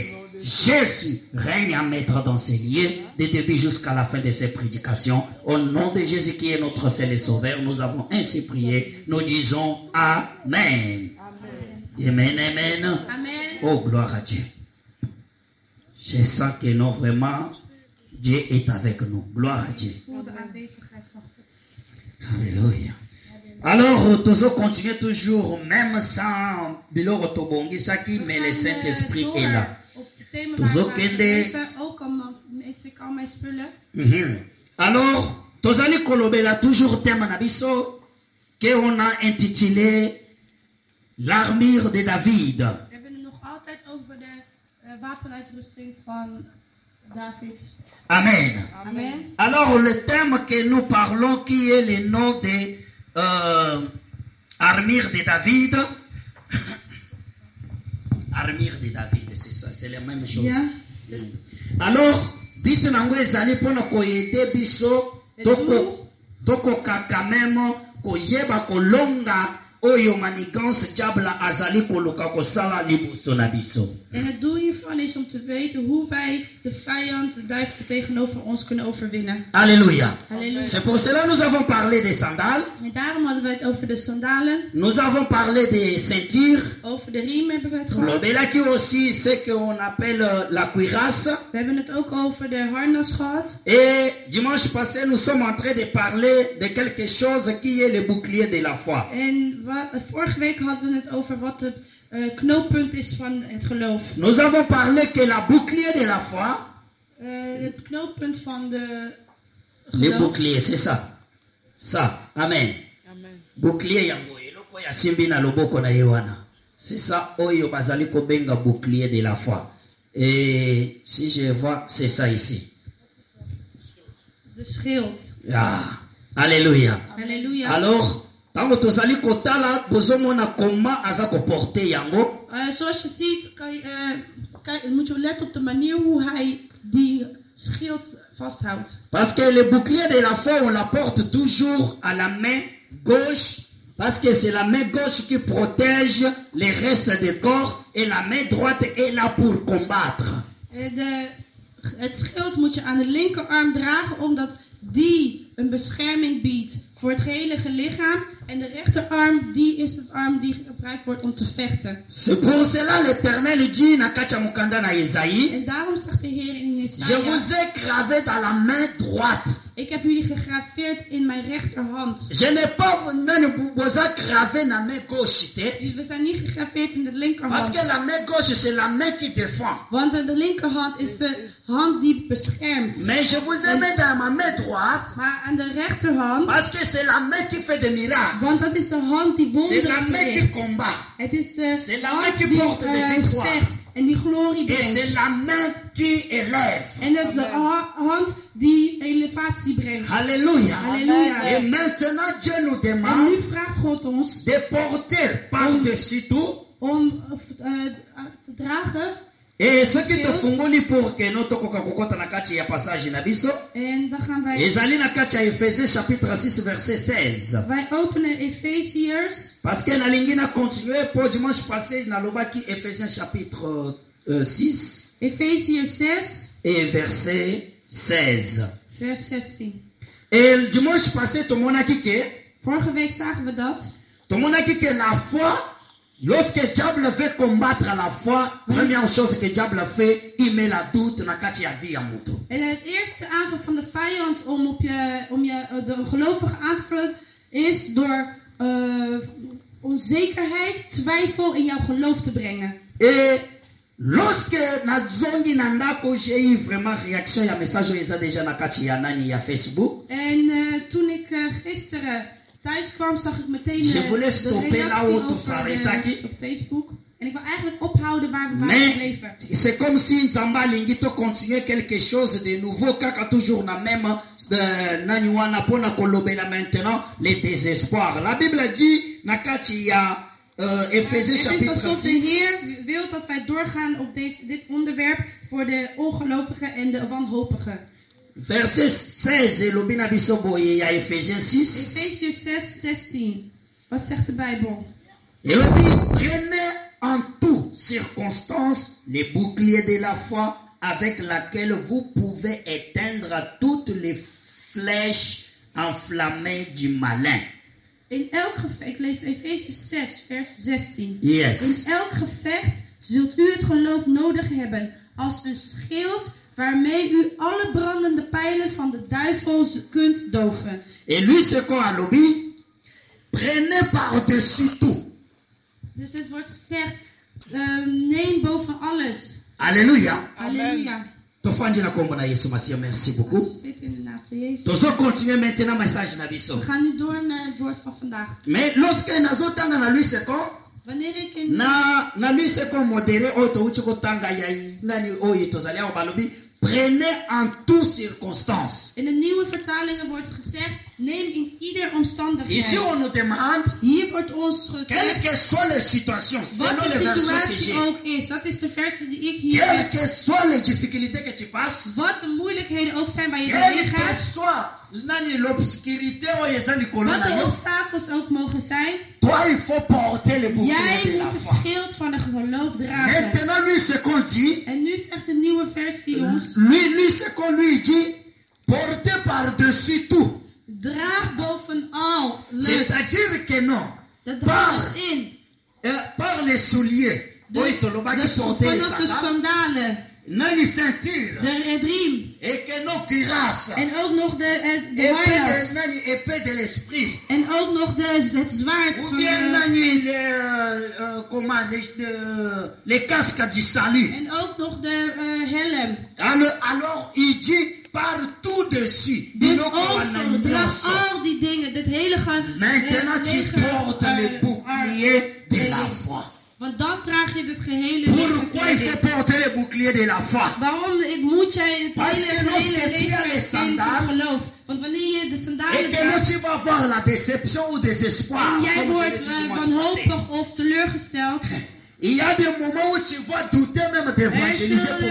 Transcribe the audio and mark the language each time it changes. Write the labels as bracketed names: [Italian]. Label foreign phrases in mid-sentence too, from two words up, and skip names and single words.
[French] Jésus règne à mettre dans ces lieux, de début jusqu'à la fin de ces prédications. Au nom de Jésus qui est notre seul et sauveur, nous avons ainsi prié. Nous disons Amen. Amen, amen. Amen. Oh, gloire à Dieu. Je sens que non, vraiment, Dieu est avec nous. Gloire à Dieu. [Dutch] Voel de aanwezigheid van God. [French] Alléluia. Alors, nous continuons toujours, même sans [Lingala] Biloro Tobongi Saki, [French] mais le Saint-Esprit est là. [Dutch] Op het thema Dus waar ook we in de- leven, ook is ik al mijn spullen. [Lingala] Alors, Tozali Kolobela, [French] toujours thème Nabiso, qu'on a intitulé L'armure de David. [Dutch] We hebben het nog altijd over de wapenuitrusting van David. Amen. Amen. [French] Alors, le thème que nous parlons, qui est le nom de armure de David. Armure de David, c'est ça, c'est la même chose. [Dutch] Ja. [French] Alors, dites-nous, [Lingala] ezali pona koyede biso, toko kakamemo, koyeba kolonga, oyo manigance diable azali koluka kosala liboso na biso. [Dutch] En het doel hiervan is om te weten hoe wij de vijand, de duivel tegenover ons kunnen overwinnen. [French] Alléluia. [Dutch] Halleluja. [French] C'est pour cela que nous avons parlé des sandales, [Dutch] En daarom hadden we het over de sandalen, [French] nous avons parlé des ceintures, [Dutch] over de riem hebben we het gehad. [French] l'obélaki aussi, ce qu'on appelle la cuirasse. [Dutch] We hebben het ook over de harnas gehad. [French] Et dimanche passé, nous sommes en train de parler de quelque chose qui est le bouclier de la foi. [Dutch] En Vorige week hadden we het over wat het knooppunt is van het geloof. [French] Nous avons parlé que la bouclier de la foi, [Dutch] Het knooppunt van de [French] les [Dutch] geloof. [French] boucliers, c'est ça. Ça, amen. [Lingala] Bouclier yango eloko ya simbi na loboko na yewana. [French] C'est ça [Lingala] oyo bazali kobenga [French] bouclier de la foi. Et si je vois, c'est ça ici. [Dutch] De schild. [French] Ah, alléluia. [Dutch] Halleluja. [Lingala] Alors, tango tozali kotala bozomona comment aza ko porter yango. [Dutch] Zoals je ziet, moet je letten op de manier hoe hij die schild vasthoudt. [French] Parce que le bouclier de la foi, on la porte toujours à la main gauche. Parce que c'est la main gauche qui protège les restes du corps. Et la main droite est là pour combattre. [Dutch] Het schild moet je aan de linkerarm dragen, omdat die een bescherming biedt voor het hele lichaam. En de rechterarm, die is het arm die gebruikt wordt om te vechten. [French] C'est pour cela l'Éternel dit [Lingala] na kacha mukanda na [French] Isaïe, [Dutch] En daarom zegt de Heer in [French] je [Dutch] Jesaja: [French] vous ai gravé dans la main droite. [Dutch] ik heb jullie gegraveerd in mijn rechterhand. [French] Je n'ai pas besoin gravé na main gauche. [Dutch] We zijn niet gegraveerd in de [French] Parce [Dutch] linkerhand. [French] que la main gauche c'est la main qui défend. [Dutch] Want de linkerhand is de hand die beschermt. [French] Mais je vous ai mis dans ma main droite. [Dutch] Maar aan de rechterhand, [French] Parce que c'est la main qui fait des miracles. [Dutch] want dat is de hand die [French] C'est la [Dutch] wonderen [French] main qui [Dutch] verricht. [French] combat. [Dutch] Het is de [French] C'est la main [Dutch] hand [French] qui [Dutch] die [French] porte des victoires. [Dutch] vecht en die glorie [French] Et [Dutch] brengt. [French] c'est la main qui élève. [Dutch] En het de hand die elevatie brengt. [French] Alléluia. [Dutch] Halleluja. [French] Et maintenant Dieu nous [Dutch] En [French] demande [Dutch] nu vraagt God ons [French] de porter par-dessus tout. [Dutch] om te dragen. [French] Et ce qui te [Lingala] fungoli [French] pour que nous [Lingala] tokoka kokota na kati ya passage na biso. [Dutch] En dan gaan wij, [Lingala] Ezali na kati ya Ephésiens [French] chapitre 6 verset 16. [Dutch] wij openen Efeziërs. [French] Parce que [Lingala] na lingi na [French] continuer pour dimanche passé [Lingala] na lobaki [French] Ephésiens chapitre 6 [Dutch] Efeziërs 6, [French] et verset 16. [Dutch] vers 16. [French] Et le dimanche passé tomonaki que [Dutch] Vorige week zagen we dat. [French] la foi, lorsque diable veut combattre la foi, première chose que diable fait, il met la doute [Lingala] na kati ya vie ya mutu. [Dutch] En het eerste aanval van de vijand om de gelovige aan te vallen is door onzekerheid, twijfel in jouw geloof te brengen. [French] Et lorsque [Lingala] nazongi na ndako, [French] j'ai eu vraiment réaction ya message [Lingala] eza déjà na kati ya nani ya [French] Facebook. [Dutch] En toen ik gisteren thuis kwam, zag ik meteen [French] Je voulais [Dutch] de [French] stopper là [Dutch] reactie [French] où tout s'arrêtait. [Dutch] op Facebook. En ik wil eigenlijk ophouden waar we waren [French] Mais [Dutch] gebleven. [French] c'est comme si Nzamba [Lingala] lingi to [French] continuer quelque chose de nouveau [Lingala] kaka toujours na même nani wana pona kolobela [French] maintenant les désespoirs. La Bible dit [Lingala] na kati ya [French] Ephésiens [Dutch] Het is [French] chapitre [Dutch] alsof de [French] 6 [Dutch] Heer wil dat wij doorgaan op dit onderwerp voor de ongelovigen en de wanhopigen. [French] verset 16 [Lingala] lobina biso boye ya Ephésiens 6. [Dutch] Efeziërs 6, 16. Wat zegt de Bijbel? [French] Et on dit, prenez en toute circonstance les boucliers de la foi avec laquelle vous pouvez éteindre toutes les flèches enflammées du malin. [Dutch] In elk gevecht, ik lees Efeziërs 6, vers 16. Yes. In elk gevecht zult u het geloof nodig hebben als een schild waarmee u alle brandende pijlen van de duivel kunt doven. [French] Et lui, ce qu'on a lobby, prenez par-dessus tout. [Dutch] Dus het wordt gezegd, neem boven alles. [French] Alléluia. [Dutch] Halleluja. [Lingala] Tofandi na kombo na Yesu Masiya, [French] merci beaucoup. [Dutch] We zitten in de naam van Jezus. [Lingala] Tozo continuer maintenant message na biso. [Dutch] We gaan nu door naar het woord van vandaag. [French] Mais lorsque nazotanga na lui ce qu'on [Dutch] Wanneer ik in [Lingala] na lui [French] ce qu'on modéré [Lingala] oyo touti kotanga ya nani oyo tozali awo balobi, [French] prenez en toute circonstance. [Dutch] de nieuwe vertalingen wordt gezegd, neem in ieder omstandigheid. [French] Ici on nous demande, [Dutch] Hier wordt ons gezegd, [French] quelles que soient les situations, [Dutch] wat [French] selon les [Dutch] de [French] versions que [Dutch] situatie [French] j'ai, [Dutch] ook is. Dat is de versie die ik hier [French] quelles [Dutch] heb. [French] que soient les difficultés que tu passes, [Dutch] Wat de moeilijkheden ook zijn waar je [French] quelle [Dutch] doorheen [French] que [Dutch] gaat. [Lingala] soit nani l'obscurité oyo eza likolo [Dutch] Wat [Lingala] na [Dutch] de [Lingala] yo, [Dutch] obstakels ook mogen zijn. [French] toi il faut porter le bouclier [Dutch] Jij [French] de la [Dutch] moet de [French] foi. [Dutch] schild van de geloof dragen. [French] Maintenant lui ce qu'on dit, [Dutch] En nu zegt de nieuwe versie ons, [French] lui ce qu'on lui dit, portez par-dessus tout. [Dutch] draag boven alles. [French] C'est-à-dire que non, [Dutch] Dat [French] par, [Dutch] draagt dus in. [French] par les souliers, [Dutch] Dus, [Lingala] oyo tolobaki [Dutch] dus [French] porter les [Dutch] vanaf de [French] sandales, [Dutch] sandalen. [French] nani ceinture, [Dutch] de riem. [French] et que nos cuirasses, [Dutch] En ook nog de [French] épée [Dutch] harnas. [French] de, nani, épée de l'esprit, [Dutch] En ook nog het zwaard [French] ou [Dutch] van [French] bien [Dutch] de... [French] nani, comment, les casques du salut. [Dutch] En ook nog de helm. [French] Alors il dit partout dessus. [Dutch] Dus [French] Donc, on a une [Dutch] overdrag [French] chanson. [Dutch] al die dingen, dit hele [French] Maintenant tu portes le bouclier de la foi. [Dutch] Want dan draag je het gehele [French] Pourquoi il faut [Dutch] legerkleding. [French] porter le bouclier de la foi? [Dutch] Waarom moet jij het [French] Parce [Dutch] hele, [French] que lorsque [Dutch] hele [French] tu as les [Dutch] legerkleding van [French] sandales, [Dutch] geloof? Want wanneer je de [French] Et [Dutch] sandalen [French] que là [Dutch] draagt [French] tu vas voir la déception ou désespoir. [Dutch] en jij [French] Comme je l'ai [Dutch] wordt [French] dit dimanche passé. [Dutch] wanhopig of teleurgesteld, [French] Il y a des moments où tu vas douter même d'évangéliser pour